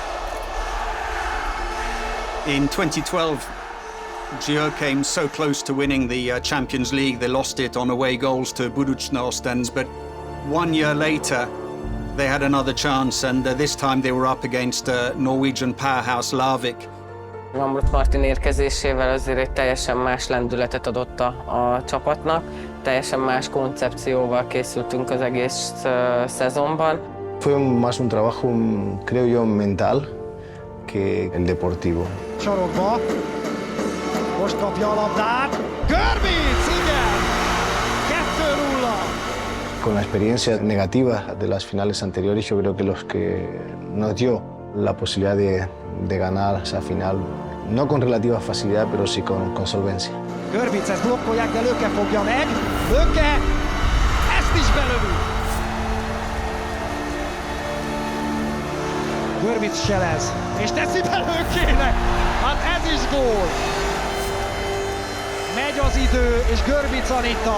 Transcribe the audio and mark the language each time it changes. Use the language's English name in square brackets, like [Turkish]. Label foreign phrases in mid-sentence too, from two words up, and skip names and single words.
[English] In 2012, Győr came so close to winning the Champions League. They lost it on away goals to Budućnost Ostens, but 1 year later they had another chance, and this time they were up against Norwegian powerhouse Larvik. [Hungarian] Lambrot Martin érkezésével azért egy teljesen más lendületet adott a csapatnak, teljesen más koncepcióval készültünk az egész szezonban. [Spanish] Fue más un trabajo, creo yo, mental que el deportivo. [Hungarian] Sarokba, most kapja a labdát, Görbic, igen! 2-0! [Spanish] Con la experiencia negativa de las finales anteriores, yo creo que los que nos dio la posibilidad de ganar esa final, no con relativa facilidad, pero sí con solvencia. [Hungarian] Görbic, ezt blokkolják, de Löke fogja meg. Löke, ezt is belövi. Görbic selez, és teszi be Lökének. Hát ez is gól. Megy az idő, és Görbic Anita.